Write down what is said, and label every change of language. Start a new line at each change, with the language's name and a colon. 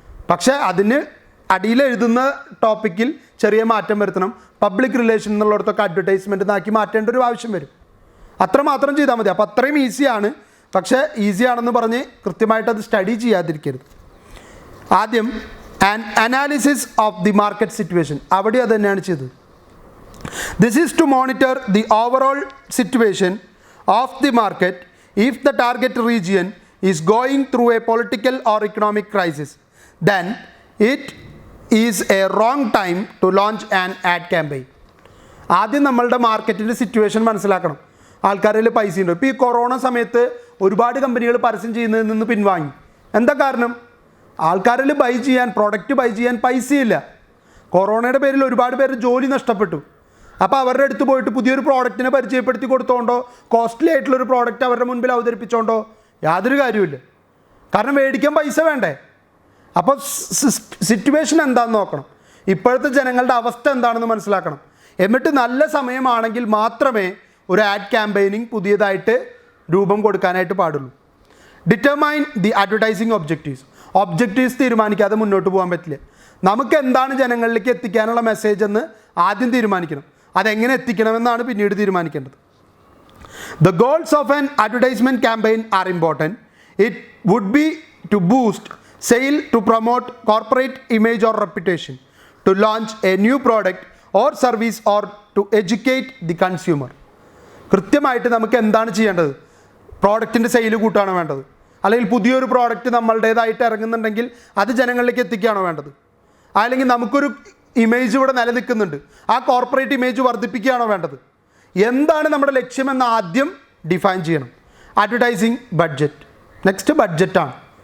Malayalam: പക്ഷേ അതിന് അടിയിൽ എഴുതുന്ന ടോപ്പിക്കിൽ ചെറിയ മാറ്റം വരുത്തണം. പബ്ലിക് റിലേഷൻ എന്നുള്ളിടത്തൊക്കെ അഡ്വർടൈസ്മെൻറ്റ് നാക്കി മാറ്റേണ്ട ഒരു ആവശ്യം വരും. അത്രമാത്രം ചെയ്താൽ മതി. അപ്പോൾ അത്രയും ഈസിയാണ്. പക്ഷേ ഈസിയാണെന്ന് പറഞ്ഞ് കൃത്യമായിട്ട് അത് സ്റ്റഡി ചെയ്യാതിരിക്കരുത്. ആദ്യം
English: Analysis of the market situation.
Malayalam: അവിടെ അത് തന്നെയാണ് ചെയ്തത്.
English: This is to monitor the overall situation of the market if the target region is going through a political or economic crisis. Then it is a wrong time to launch an ad campaign.
Malayalam: ആദ്യം നമ്മളുടെ മാർക്കറ്റിൻ്റെ situation മനസ്സിലാക്കണം. ആൾക്കാരിൽ പൈസ ഉണ്ടോ? ഇപ്പോൾ ഈ corona സമയത്ത് ഒരുപാട് കമ്പനികൾ പരസ്യം ചെയ്യുന്നതിൽ നിന്ന് പിൻവാങ്ങി. എന്താ കാരണം? ആൾക്കാരിൽ പ്രോഡക്റ്റ് ബൈ ചെയ്യാൻ പൈസയില്ല. കൊറോണയുടെ പേരിൽ ഒരുപാട് പേര് ജോലി നഷ്ടപ്പെട്ടു. അപ്പോൾ അവരുടെ അടുത്ത് പോയിട്ട് പുതിയൊരു പ്രോഡക്റ്റിനെ പരിചയപ്പെടുത്തി കൊടുത്തോണ്ടോ കോസ്റ്റ്ലി ആയിട്ടുള്ളൊരു പ്രോഡക്റ്റ് അവരുടെ മുൻപിൽ അവതരിപ്പിച്ചോണ്ടോ യാതൊരു കാര്യമില്ല. കാരണം മേടിക്കാൻ പൈസ വേണ്ടേ? അപ്പോൾ സിറ്റുവേഷൻ എന്താണെന്ന് നോക്കണം, ഇപ്പോഴത്തെ ജനങ്ങളുടെ അവസ്ഥ എന്താണെന്ന് മനസ്സിലാക്കണം. എന്നിട്ട് നല്ല സമയമാണെങ്കിൽ മാത്രമേ ഒരു ആഡ് ക്യാമ്പയിനിങ് പുതിയതായിട്ട് രൂപം കൊടുക്കാനായിട്ട് പാടുള്ളൂ.
English: determine the advertising objectives
Malayalam: തീരുമാനിക്കാതെ മുന്നോട്ട് പോകാൻ പറ്റില്ല. നമുക്ക് എന്താണ് ജനങ്ങളിലേക്ക് എത്തിക്കാനുള്ള മെസ്സേജ് എന്ന് ആദ്യം തീരുമാനിക്കണം. അതെങ്ങനെ എത്തിക്കണമെന്നാണ് പിന്നീട് തീരുമാനിക്കേണ്ടത്.
English: The goals of an advertisement campaign are important. It would be to boost sale, to promote corporate image or reputation, to launch a new product or service, or to educate the consumer.
Malayalam: കൃത്യമായിട്ട് നമുക്ക് എന്താണ് ചെയ്യേണ്ടത്? പ്രോഡക്റ്റിൻ്റെ sale കൂട്ടാണോ വേണ്ടത്? അല്ലെങ്കിൽ പുതിയൊരു product നമ്മളുടേതായിട്ട് ഇറങ്ങുന്നുണ്ടെങ്കിൽ അത് ജനങ്ങളിലേക്ക് എത്തിക്കുകയാണോ വേണ്ടത്? അല്ലെങ്കിൽ നമുക്കൊരു ഇമേജ് ഇവിടെ നിലനിൽക്കുന്നുണ്ട്, ആ കോർപ്പറേറ്റ് ഇമേജ് വർദ്ധിപ്പിക്കുകയാണോ വേണ്ടത്? എന്താണ് നമ്മുടെ ലക്ഷ്യമെന്ന് ആദ്യം ഡിഫൈൻ ചെയ്യണം. Advertising budget. നെക്സ്റ്റ് ബഡ്ജറ്റാണ്.